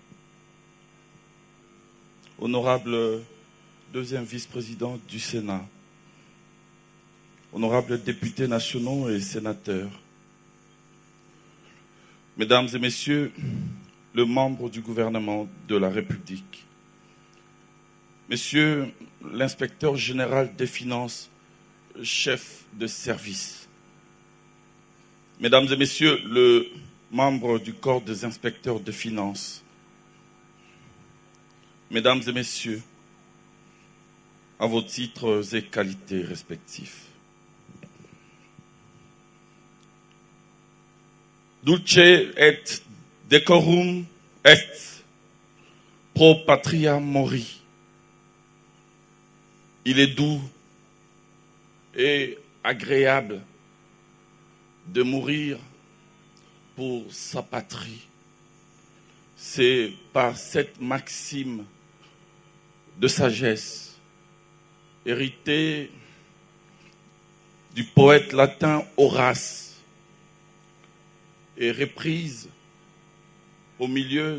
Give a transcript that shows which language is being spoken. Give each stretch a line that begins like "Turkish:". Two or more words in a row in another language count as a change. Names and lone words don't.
French: honorable deuxième vice-président du Sénat, honorables députés nationaux et sénateurs, mesdames et messieurs, les membres du gouvernement de la République, monsieur l'inspecteur général des finances, chef de service, mesdames et messieurs, le membre du corps des inspecteurs de finances, Mesdames et messieurs, à vos titres et qualités respectifs.
Latin: Dulce et decorum est pro patria mori.
French: Il est doux et agréable de mourir pour sa patrie. C'est par cette maxime de sagesse héritée du poète latin Horace et reprise au milieu